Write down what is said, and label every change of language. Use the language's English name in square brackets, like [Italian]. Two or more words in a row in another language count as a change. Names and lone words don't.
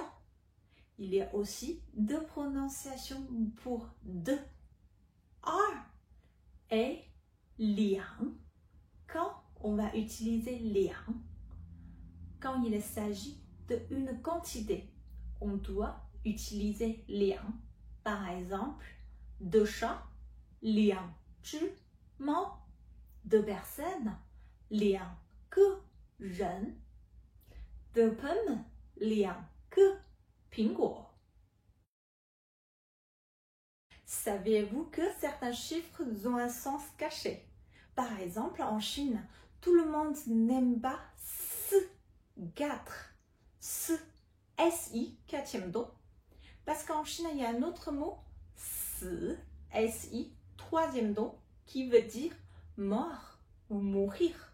[French] Il y a aussi 2 prononciations pour 2, er et liang. Quand on va utiliser liang, quand il s'agit d'une quantité, on doit utiliser liang. Par exemple, 2 chats, [Chinese] 2 只猫, [French] 2 personnes, [Chinese] 2个人, [French] 2 pommes, [Chinese] 2个苹果. [French] Saviez-vous que certains chiffres ont un sens caché? Par exemple, en Chine, tout le monde n'aime pas 4, SI, 4e don. Parce qu'en Chine, il y a un autre mot, SI, 3e don, qui veut dire mort ou mourir.